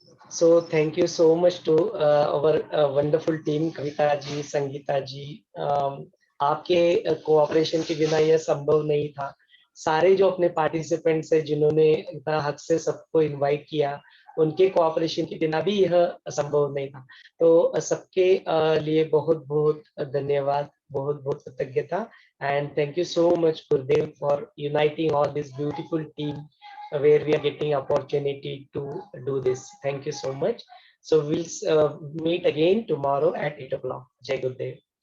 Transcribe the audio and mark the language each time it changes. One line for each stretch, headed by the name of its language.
English: So thank you so much to our wonderful team, Kavita ji, Sangeeta ji.
Hindi: आपके cooperation के बिना यह संभव नहीं था। सारे जो अपने पार्टिसिपेंट्स हैं जिन्होंने इतना हक से सबको इनवाइट किया, उनके कोऑपरेशन के बिना भी यह संभव नहीं था। तो सबके लिए बहुत बहुत धन्यवाद, बहुत बहुत कृतज्ञता,
English: And thank you so much Gurudev for uniting all this beautiful team where we are getting opportunity to do this. Thank you so much. So we'll meet again tomorrow at 8 o'clock. Jai Gurudev.